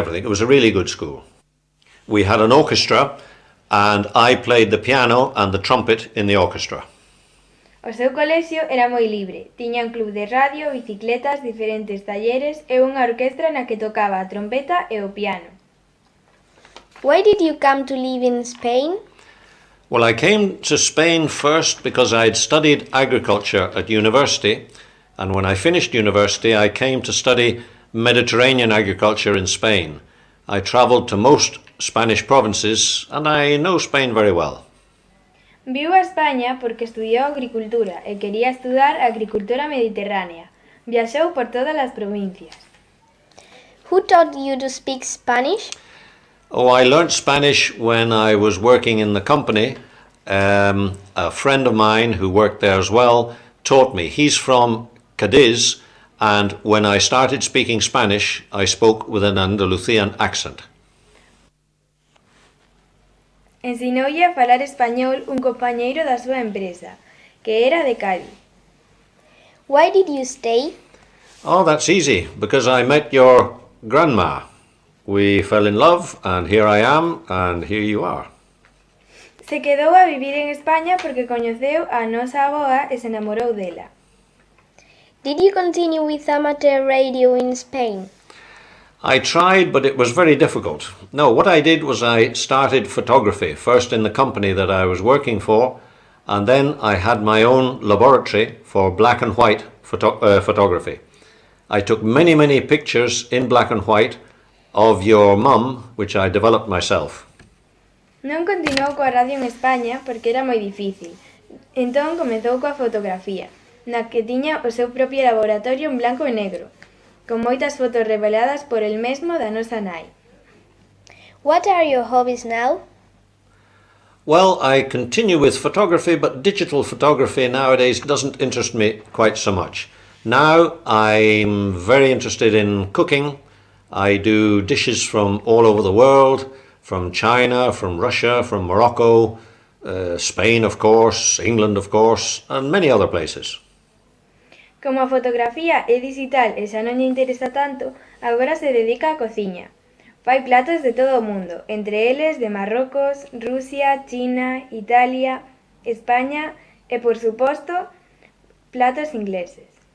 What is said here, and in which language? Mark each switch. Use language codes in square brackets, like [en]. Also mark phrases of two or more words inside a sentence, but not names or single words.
[en] It was a really good school. We had an orchestra, and I played the piano and the trumpet in the orchestra. [gl] O seu colexio era moi libre, tiña un club de radio, bicicletas, diferentes talleres e unha orquestra na que tocaba a trompeta e o piano. [en] Why did you come to live in Spain? Well, I came to Spain first because I'd studied agriculture at university, and when I finished university I came to study Mediterranean agriculture in Spain. I travelled to most Spanish provinces and I know Spain very well. [gl] Viu a España porque estudiou agricultura e quería estudar agricultura mediterránea. Viaxou por todas as provincias. [en] Who taught you to speak Spanish? Oh, I learnt Spanish when I was working in the company. A friend of mine who worked there as well taught me. He's from Cadiz, and when I started speaking Spanish, I spoke with an Andalusian accent. [gl] Ensinoulle a falar español un compañeiro da súa empresa, que era de Cádiz. [en] Why did you stay? Oh, that's easy, because I met your grandma. We fell in love, and here I am, and here you are. [gl] Se quedou a vivir en España porque coñeceu a nosa avoa e se enamorou dela. [en] Did you continue with amateur radio in Spain? I tried, but it was very difficult. No, what I did was I started photography, first in the company that I was working for, and then I had my own laboratory for black and white photography. I took many, many pictures in black and white of your mum, which I developed myself. [gl] Non continuou coa radio en España porque era moi difícil. Entón comezou coa fotografía, na que tiña o seu propio laboratorio en blanco e negro, con moitas fotos reveladas por el mesmo da nosa nai. [en] What are your hobbies now? Well, I continue with photography, but digital photography nowadays doesn't interest me quite so much. Now I'm very interested in cooking. I do dishes from all over the world, from China, from Russia, from Morocco, Spain, of course, England, of course, and many other places. [gl] Como a fotografía é digital e xa non lle interesa tanto, agora se dedica á cociña. Fai platos de todo o mundo, entre eles de Marrocos, Rusia, China, Italia, España e, por suposto, platos ingleses.